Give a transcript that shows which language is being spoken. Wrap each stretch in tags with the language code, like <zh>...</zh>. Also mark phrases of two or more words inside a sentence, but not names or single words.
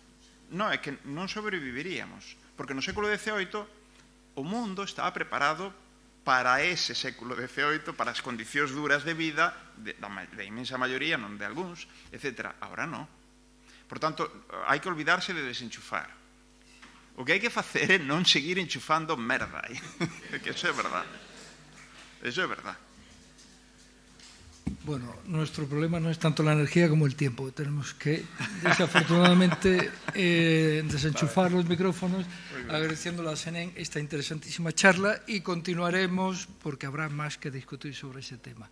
<gl>Non, é que non sobreviviríamos, porque no século XVIII o mundo estaba preparado para ese século XVIII, para as condicións duras de vida, da inmensa maioría, non de algúns, etc. Ahora non. Por tanto, hai que olvidarse de desenchufar. O que hai que facer é non seguir enchufando merda. Que eso é verdad. Eso é verdad.</gl> <es>Bueno, nuestro problema no es tanto la energía como el tiempo. Tenemos que, desafortunadamente, desenchufar los micrófonos, agradeciendo a la SENEN esta interesantísima charla y continuaremos porque habrá más que discutir sobre ese tema.</es>